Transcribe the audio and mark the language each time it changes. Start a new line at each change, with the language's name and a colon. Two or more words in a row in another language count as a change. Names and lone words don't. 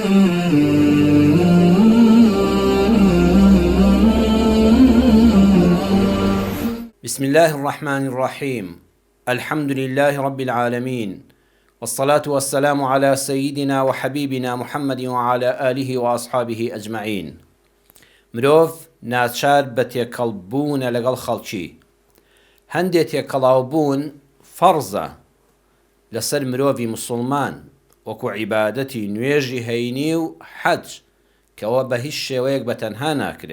Arabic: بسم الله الرحمن الرحيم. الحمد لله رب العالمين، والصلاة والسلام على سيدنا وحبيبنا محمد وعلى آله وأصحابه أجمعين.
Central Kurdish: مرۆڤ ناچار بە تێکەڵبوونە لەگەڵ خەڵکی. هەندێک تێکەڵاوبوون فەرزە لەسەر مرۆڤی مسلمان، وەکو عیبادەتی نوێژی هەینی و حەج، کەەوە بە هیچ شێوەیەک بەتەنها ناکرێ.